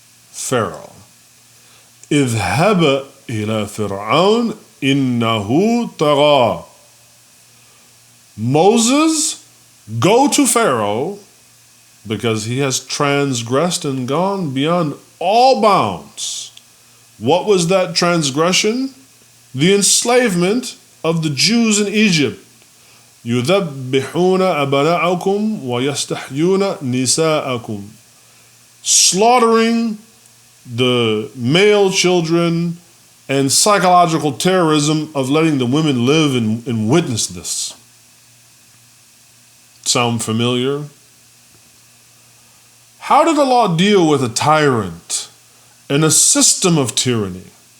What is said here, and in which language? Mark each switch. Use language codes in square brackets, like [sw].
[ar] Pharaoh. اذهب إلى فرعون إنه طغى. [en] Moses, go to Pharaoh because he has transgressed and gone beyond all bounds. What was that transgression? The enslavement of the Jews in Egypt. [ar] يذبحون أبناءكم ويستحيون نساءكم. [en] Slaughtering the male children and psychological terrorism of letting the women live and witness this. Sound familiar? How did Allah deal with a tyrant and a system of tyranny?